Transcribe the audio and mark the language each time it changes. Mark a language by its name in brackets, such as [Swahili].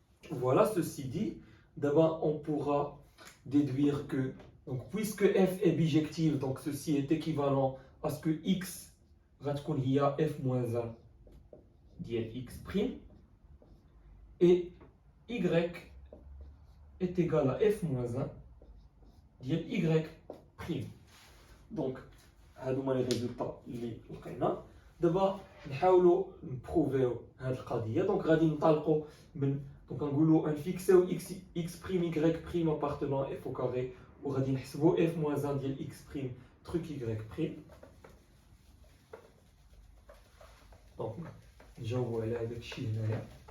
[French] Voilà, ceci dit, d'abord on pourra déduire que, donc, puisque f est bijective, donc ceci est équivalent à ce que x [Arabic] غتكون هي [French] f moins 1 ديال x' et y est égal à f moins 1 ديال y'. [Arabic] Donc, هادوما لي ريزولطا اللي لقينا. دابا نحاولوا نبروفيو هاد القضيه. دونك غادي ننطلقوا من دونك نقولوا نفيكسيو x', y' [French] appartenant à f au carré [Arabic] وغادي نحسبوا f moins 1 ديال x' truc y'. دونك نجاوبوا على هذاك الشيء هنايا.